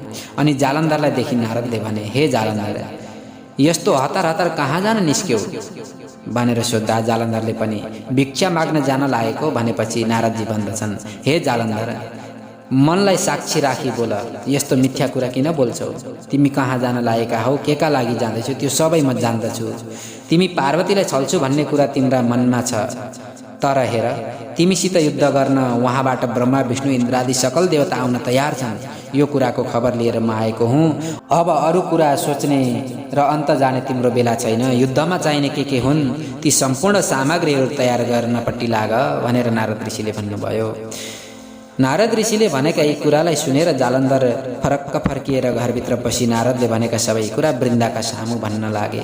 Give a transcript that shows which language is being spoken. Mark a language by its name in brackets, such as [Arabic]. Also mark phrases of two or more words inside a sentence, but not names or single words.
[Nepali] अनि जालन्धरलाई देखि नारदले भने, हे जालन्धर, यस्तो हतार हतार कहाँ जान निस्क्यौ भनेर सोद्धा जालन्धरले पनि भिक्षा माग्न जान लागेको भनेपछि नारदजी भन्दछन्, हे जालन्धर, मनलाई साक्षी राखी बोल, यस्तो मिथ्या कुरा किन बोल्छौ? तिमी कहाँ जान लागेका हौ, के का लागि जाँदैछौ, त्यो सबै म जान्दछु। तिमी पार्वतीलाई छल्छु भन्ने कुरा तिम्रा मनमा छ, तर हेर, तिमीसित युद्ध गर्न वहाँबाट ब्रह्मा विष्णु इन्द्रादि सकल देवता आउन तयार छन्। यो कुराको खबर लिएर म आएको हुँ। अब अरू कुरा सोच्ने र अन्त जाने तिम्रो बेला छैन। युद्धमा चाहिने के हुन् ती सम्पूर्ण सामग्रीहरू तयार गर्नपट्टि लाग भनेर नारद ऋषिले भन्नुभयो। नारद ऋषिले भनेका यी कुरालाई सुनेर जालन्धर फरक्क फर्किएर घरभित्र पसी नारदले भनेका सबै कुरा वृन्दाका सामु भन्न लागे।